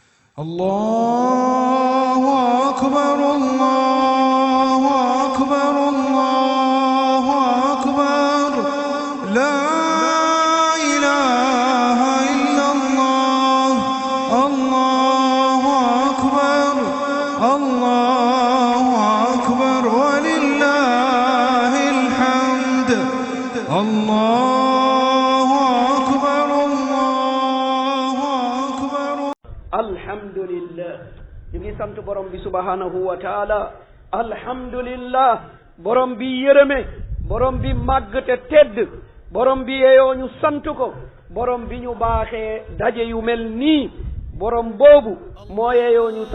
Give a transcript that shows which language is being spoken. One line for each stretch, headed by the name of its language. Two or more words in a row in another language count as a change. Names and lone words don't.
Arabic: الله أكبر الله أكبر الله أكبر لا إله إلا الله الله أكبر الله أكبر ولله الحمد الله أكبر الله أكبر
Wolof: alhamdulillah ñu ngi sant borom bi
Arabic: سبحانه وتعالى
Wolof: alhamdulillah borom bi yërëme borom bi màgg te tedd borom bi yeyoo ñu sant ko borom bi ñu baaxee daje yu mel nii borom boobu moo yeyoo ñu